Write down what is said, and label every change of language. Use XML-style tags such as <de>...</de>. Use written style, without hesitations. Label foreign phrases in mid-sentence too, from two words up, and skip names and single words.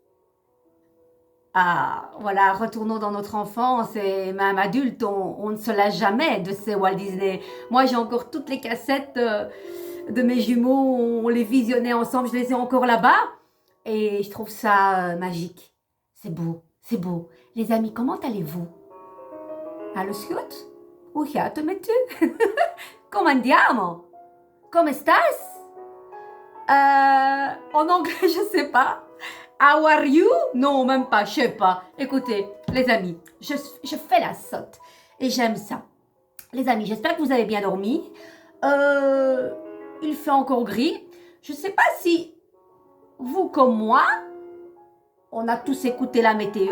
<fr>Ah, voilà, retournons dans notre enfance et même adulte, on ne se lasse jamais de ces Walt Disney. Moi, j'ai encore toutes les cassettes de mes jumeaux, on les visionnait ensemble, je les ai encore là-bas et je trouve ça magique. C'est beau, c'est beau. Les amis, comment allez-vous?</fr> <de>Alles gut?</de> <nl>Hoe gaat het met u?</nl> <it>Come andiamo? Come stas?</it> <fr>En anglais, je sais pas.</fr> <en>How are you?</en> <fr>Non, même pas, je sais pas. Écoutez, les amis, je fais la sotte et j'aime ça. Les amis, j'espère que vous avez bien dormi. Il fait encore gris. Je sais pas si vous comme moi, on a tous écouté la météo.</fr>